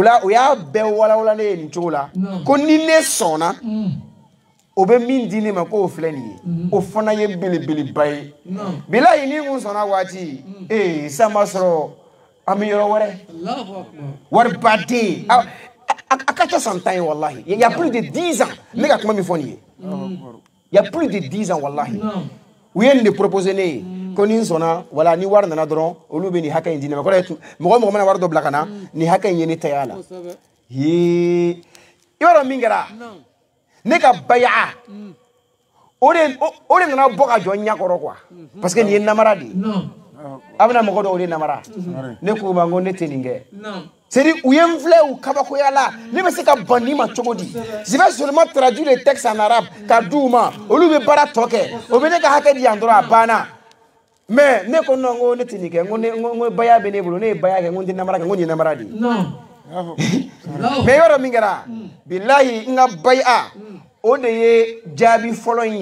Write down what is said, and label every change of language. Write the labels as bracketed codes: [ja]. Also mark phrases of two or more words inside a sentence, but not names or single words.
[bm] la o y'a bɛɛ walawala ne ye nin cogo la ko ni ne sɔnna o bɛ min di ne ma k'o filɛ nin ye o fana ye belebeleba ye bilahi ni mun sɔnna waati sisan b'a sɔrɔ an bɛ yɔrɔ wɛrɛ wari baden a ka ca san 10 ye wallahi [fr] il y a plus de 10 ans [bm] ne ka kuma min fɔ nin ye [fr] il y a plus de 10 ans [bm] wallahi u ye nin de proposer ne ye ko ni n sɔnna wala ni wari nana dɔrɔn olu bɛ nin hakɛ in di ne ma mɔgɔ mɔgɔ mana wari dɔ bila ka na nin hakɛ in ye ne ta y'a la i b'a dɔn min kɛra ne ka baya o de nana bɔ ka jɔ n ɲɛkɔrɔ quoi [fr] parce que [bm] nin ye namara de ye a bɛna mɔgɔ dɔw de namara ne k'u ma n ko ne tɛ nin kɛ c'est-à-dire u ye n filɛ u kabakoya la ne bɛ se ka ban nin ma cogo di [fr] je vais seulement traduire les textes en arabe [bm] ka di u ma olu bɛ baara tɔ kɛ o bɛ ne ka hakɛ di yan dɔrɔn a banna mais ne ko non n ko ne tɛ nin kɛ n ko baya bɛ ne bolo ne ye baya kɛ n ko n tɛ namara kɛ n ko nin ye namara de ye mais yɔrɔ min kɛra bilahi n ka baya o de ye jaabi fɔlɔ in